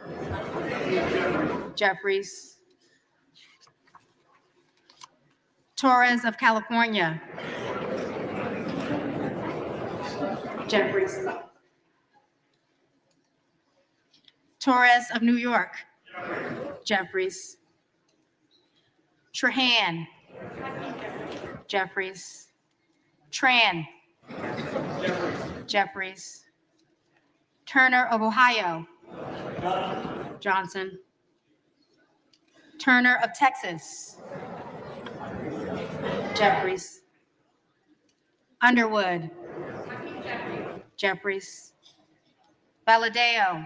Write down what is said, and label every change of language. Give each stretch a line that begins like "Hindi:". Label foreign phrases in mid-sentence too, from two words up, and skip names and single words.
English: Jeffries. Torres of California. Jeffries. Torres of New York. Jeffries. Trahan. Jeffries. Tran. Jeffries. Turner of Ohio. Johnson. Turner of Texas. Jeffries. Underwood. Jeffries. Valadeo.